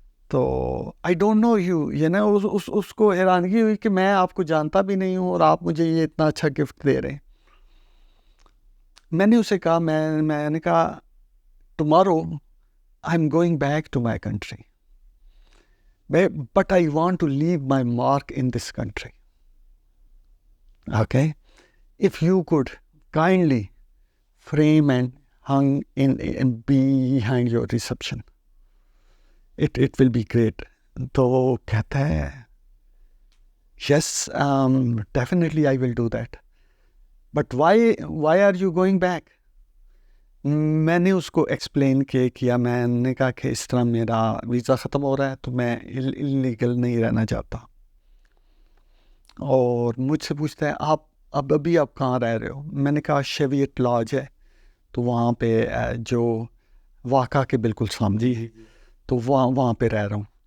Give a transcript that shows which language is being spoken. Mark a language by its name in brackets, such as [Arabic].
[Urdu] تو [English] I don't know you [Urdu] نا، اس کو حیرانگی ہوئی کہ میں آپ کو جانتا بھی نہیں ہوں اور آپ مجھے یہ اتنا اچھا گفٹ دے رہے ہیں. میں نے اسے کہا، میں نے کہا [English] Tomorrow I am going back to my country but I want to leave my mark in this country. Okay, if you could kindly frame and hung in behind your reception, it will be great. [Urdu] تو کہتا ہے [English] yes, definitely I will do that, but why are you going back? [Urdu] میں نے اس کو explain کیا. میں نے کہا کہ اس طرح میرا ویزا ختم ہو رہا ہے، تو میں اللیگل نہیں رہنا چاہتا. اور مجھ سے پوچھتا ہے آپ ابھی آپ کہاں رہ رہے ہو؟ میں نے کہا شیویٹ لاج ہے، تو وہاں پہ جو واقعہ کے بالکل سامنے ہے، تو وہاں پہ رہ رہا ہوں.